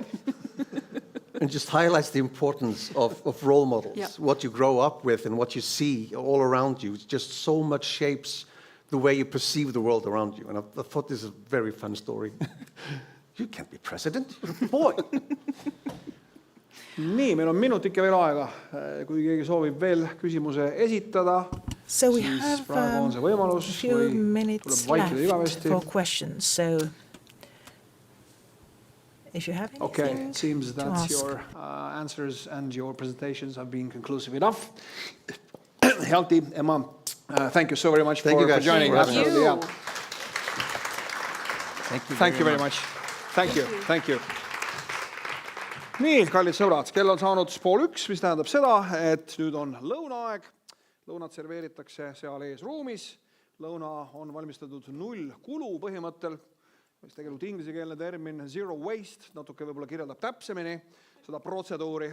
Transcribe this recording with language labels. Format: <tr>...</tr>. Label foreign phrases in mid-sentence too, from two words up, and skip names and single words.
<en>And just highlights the importance of role models. Yeah. What you grow up with and what you see all around you, just so much shapes the way you perceive the world around you. And I thought this is a very fun story. You can't be president, you're a boy.</en> <et>Nii, meil on minutike veel aega. Kui keegi soovib veel küsimuse esitada,</et> <en>so we</en> <et>siis</et> <en>have</en> <et>praegu on see võimalus,</et> <en>a few minutes left for questions. So if you have anything okay, it seems to that ask. your answers and your presentations have been conclusive enough. Hjalti, Emma, thank you so very much for joining us. Thank you. Thank you very much. Thank you. Thank you.</en> <et>Nii, kallid sõbrad, kell on saanud 12:30, mis tähendab seda, et nüüd on lõunaaeg. Lõunat serveeritakse seal ees ruumis. Lõuna on valmistatud 0 kulu põhimõttel, mis tegelikult inglisekeelne termin</et> <en>zero waste,</en> <et>natuke võib-olla kirjeldab täpsemini seda protseduuri.</et>